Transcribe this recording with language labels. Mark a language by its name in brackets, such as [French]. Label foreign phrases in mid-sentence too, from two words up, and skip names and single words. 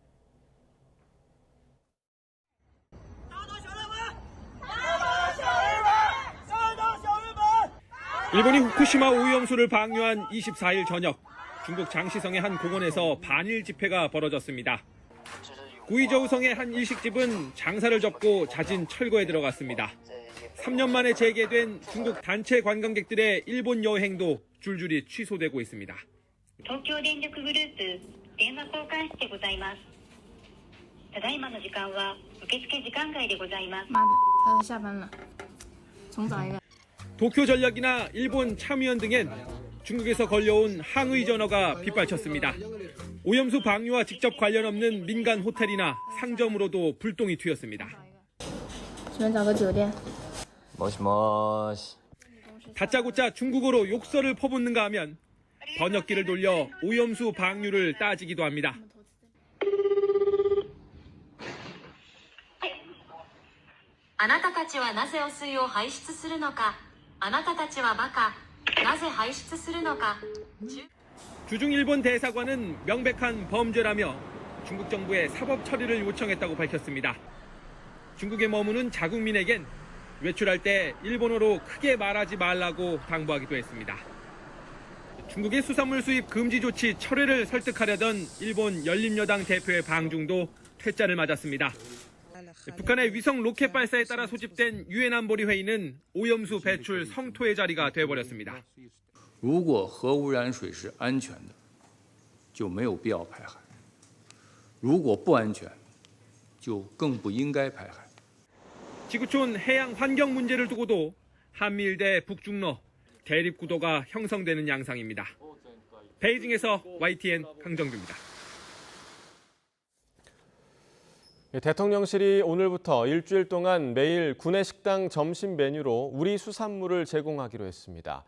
[Korean] 일본이 후쿠시마 오염수를 방류한 24일 저녁, 중국 장시성의 한 공원에서 반일 집회가 벌어졌습니다. 구이저우성의 한 일식집은 장사를 접고 잦은 철거에 들어갔습니다. 3년 만에 재개된 중국 단체 관광객들의 일본 여행도 줄줄이 취소되고 있습니다. [Japanese] 東京電力グループ電話交換室でございます。ただいまの時間は受付時間外でございます。 [Chinese] 下班了，重找一个。 [Korean] 도쿄 전력이나 일본 참의원 등엔 중국에서 걸려온 항의 전화가 빗발쳤습니다. 오염수 방류와 직접 관련 없는 민간 호텔이나 상점으로도 불똥이 튀었습니다. [Chinese] 请问找个酒店。 [Korean] 모시모시. 다짜고짜 중국어로 욕설을 퍼붓는가 하면 번역기를 돌려 오염수 방류를 따지기도 합니다. [Japanese] あなたたちはなぜ汚水を排出するのか。あなたたちはバカ。なぜ排出するのか。 [Korean] 주중 일본 대사관은 명백한 범죄라며 중국 정부에 사법 처리를 요청했다고 밝혔습니다. 중국에 머무는 자국민에겐 외출할 때 일본어로 크게 말하지 말라고 당부하기도 했습니다. 중국의 수산물 수입 금지 조치 철회를 설득하려던 일본 열린여당 대표의 방중도 퇴짜를 맞았습니다. 북한의 위성 로켓 발사에 따라 소집된 유엔 안보리 회의는 오염수 배출 성토의 자리가 돼버렸습니다. [Chinese] 如果核污染水是安全的，就没有必要排海；如果不安全，就更不应该排海。 [Korean] 지구촌 해양 환경 문제를 두고도 한미일 대 북중러 대립 구도가 형성되는 양상입니다. 베이징에서 YTN 강정규입니다. 대통령실이 오늘부터 일주일 동안 매일 구내식당 점심 메뉴로 우리 수산물을 제공하기로 했습니다.